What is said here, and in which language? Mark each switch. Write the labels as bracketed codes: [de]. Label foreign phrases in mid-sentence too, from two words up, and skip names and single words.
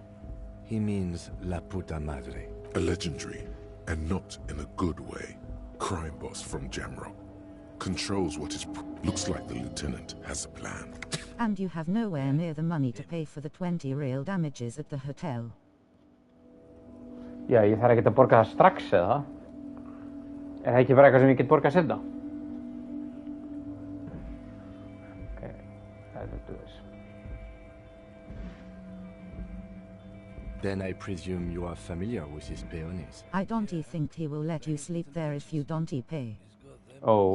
[en] He means La Puta Madre. A legendary, and not in a good way, crime boss from Jamrock. Controls what is... Looks like the lieutenant has a plan. And you have nowhere near the money to pay for the 20 real damages at the hotel. [is] Já, ég þarf ekki að borga það strax eða? Er það ekki bara eitthvað sem ég get borgað seinna? [en] Okay, let's do this. Then I presume you are familiar with his peonies. I don't think he will let you sleep there if you don't pay. Oh,